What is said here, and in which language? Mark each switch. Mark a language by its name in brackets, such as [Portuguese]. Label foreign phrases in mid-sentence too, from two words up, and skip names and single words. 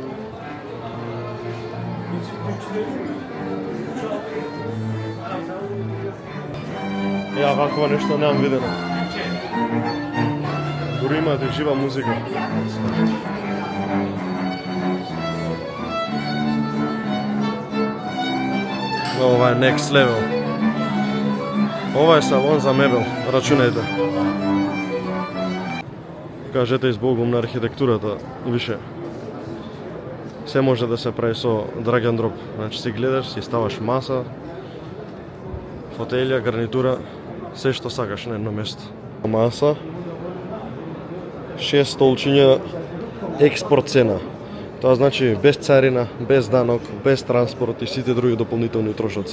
[Macedonian] Ја вакво нешто немам видено. Дури имате жива музика. Ова е [English] next level. [Macedonian] Ова е салон за мебел, рачунајте. Кажете избогом на архитектурата, више. Се може да се прави со [English] drag and drop. [Macedonian] Значи си гледаш, си ставаш маса, фотелја, гарнитура, се што сакаш на едно место. Маса, 6 столчиња, експорт цена. Тоа значи без царина, без данок, без транспорт и сите други дополнителни трошоци.